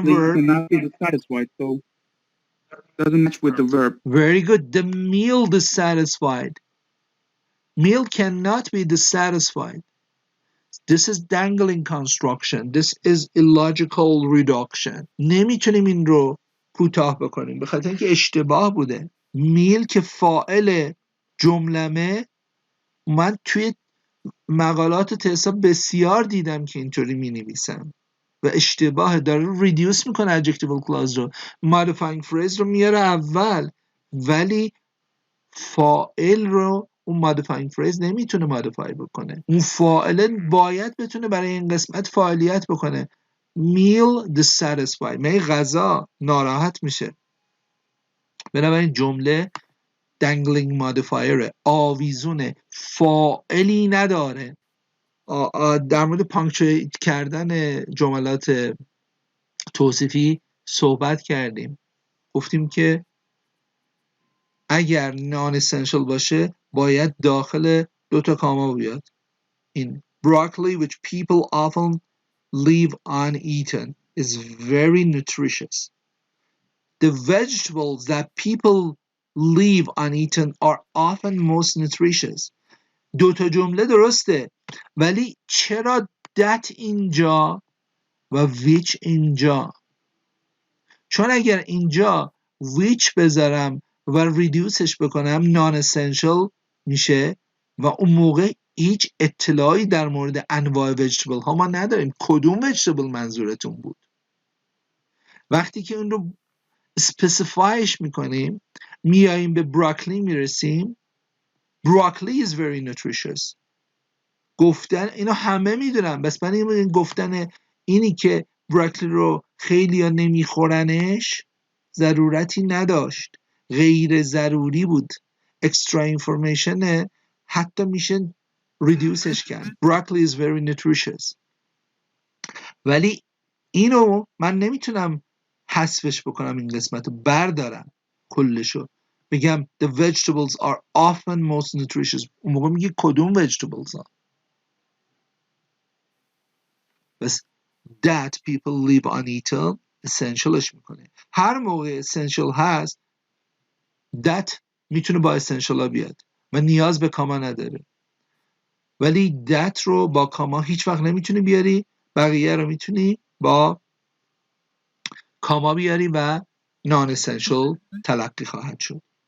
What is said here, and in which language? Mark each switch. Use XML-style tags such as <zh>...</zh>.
<en>obviously verb. cannot be dissatisfied, so it doesn't match with the verb. Very good. The meal dissatisfied. Meal cannot be dissatisfied. This is dangling construction. This is illogical reduction.</en> <fa>نمیتونیم این رو کوتاه بکنیم به خاطر اینکه اشتباه بوده. میل که فاعل جملمه، من توی مقالات تسا بسیار دیدم که اینطوری می نویسن و اشتباه داره ریدیوس میکنه adjectival clause رو. modifying phrase رو میاره اول ولی فاعل رو اون modifying phrase نمیتونه modify بکنه. اون فاعل باید بتونه برای این قسمت فعالیت بکنه. meal dissatisfied می غذا ناراحت میشه. بنابراین جمله dangling modifier آویزونه، فاعلی نداره. در مورد پانکچویت کردن جملات توصیفی صحبت کردیم. گفتیم که اگر نان اسنشل باشه باید داخل 2 تا کاما بیاد.</fa> <en>این broccoli which people often leave uneaten is very nutritious. The vegetables that people leave uneaten are often most nutritious.</en> <fa>2 تا جمله درسته ولی چرا that اینجا و which اینجا؟ چون اگر اینجا which بذارم و ریدیوسش بکنم non essential میشه و اون موقع هیچ اطلاعی در مورد انواع وجیتبل ها ما نداریم. کدوم وجیتبل منظورتون بود؟ وقتی که اون رو specifyش میکنیم میاییم به براکلی میرسیم.</fa> <en>broccoli is very nutritious.</en> <fa>گفتن اینو همه میدونن، بس من این گفتن اینی که براکلی رو خیلی ها نمیخورنش ضرورتی نداشت، غیر ضروری بود، اکسترا اینفورمیشنه، حتی میشه ریدیوسش کرد.</fa> <en>broccoli is very nutritious.</en> <fa>ولی اینو من نمیتونم حذفش بکنم، این قسمت رو بردارم کلشو. بگم</fa> <en>the vegetables are often most nutritious،</en> <fa>اون موقع میگه کدوم vegetables ها. بس</fa> <en>that people live on eaten</en> <fa>essentialش میکنه. هر موقع essential هست that میتونه با essential ها بیاد و نیاز به کاما نداره، ولی that رو با کاما هیچ وقت نمیتونی بیاری، بقیه رو میتونی با کاما بیاری و non essential تلقی خواهد شد.</fa>